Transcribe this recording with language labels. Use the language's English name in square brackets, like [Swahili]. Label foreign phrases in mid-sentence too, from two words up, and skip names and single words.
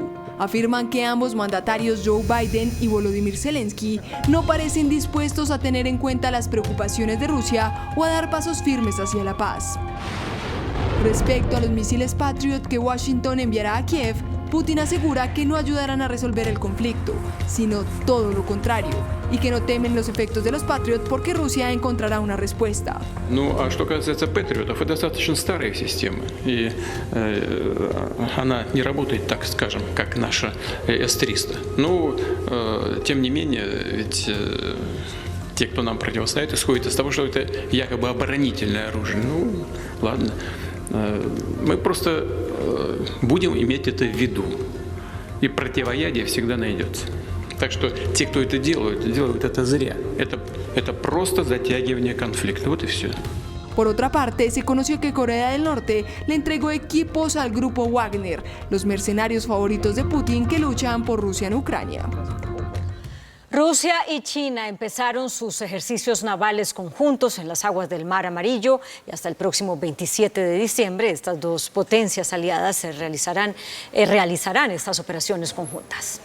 [Spanish] Afirman que ambos mandatarios, Joe Biden y Volodymyr Zelensky, no parecen dispuestos a tener en cuenta las preocupaciones de Rusia o a dar pasos firmes hacia la paz. Respecto a los misiles Patriot que Washington enviará a Kiev, Putin asegura que no ayudarán a resolver el conflicto, sino todo lo contrario, y que no temen los efectos de los Patriot porque Rusia encontrará una respuesta. [Russian] Ну, а что касается Патриотов, это достаточно старая система, и она не работает, так скажем, как наша С-300. Но, тем не менее, ведь те, кто нам противостоит, исходят из того, что это якобы оборонительное оружие. Ну, ладно. Мы просто будем иметь это в виду, и противоядие всегда найдется. Так что те, кто это делают это зря. Это просто затягивание конфликта. Вот и все. [Spanish] Por otra parte, se conoció que Corea del Norte le entregó equipos al grupo Wagner, los mercenarios favoritos de Putin que luchan por Rusia en Ucrania. Rusia y China empezaron sus ejercicios navales conjuntos en las aguas del Mar Amarillo y hasta el próximo 27 de diciembre estas dos potencias aliadas realizarán estas operaciones conjuntas.